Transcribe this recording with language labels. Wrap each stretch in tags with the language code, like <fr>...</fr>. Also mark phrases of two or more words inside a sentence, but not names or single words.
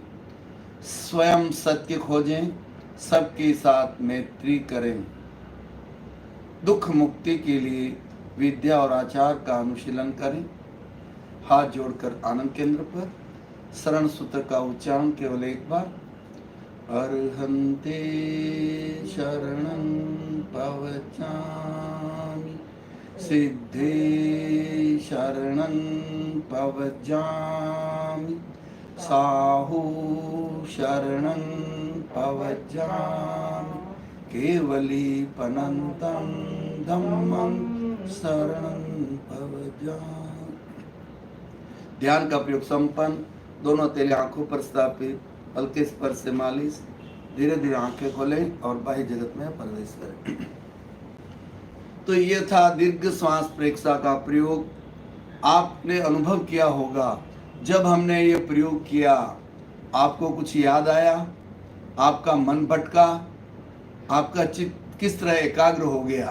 <hi>स्वयं सत्य खोजें, सबके साथ मैत्री करें। दुख मुक्ति के लिए विद्या और आचार का अनुशीलन करें। हाथ जोड़कर आनंद केंद्र पर शरण सूत्र का उच्चारण केवल एक बार।</hi> <pra>अर्हन्ते शरणं पवचामि, सिद्धे शरणं पवजामि, साहु शरणं पवजामि, केवलीपनन्तं धम्मं शरणं पवजामि।</pra> <hi>ध्यान का प्रयोग संपन्न। दोनों तेरे आंखों पर स्थापित, हल्के स्पर्श से मालिश। धीरे धीरे आंखें खोलें और बाह्य जगत में प्रवेश करें। तो ये था दीर्घ श्वास प्रेक्षा का प्रयोग। आपने अनुभव किया होगा, जब हमने ये प्रयोग किया आपको कुछ याद आया, आपका मन भटका, आपका चित्त किस तरह एकाग्र हो गया।</hi>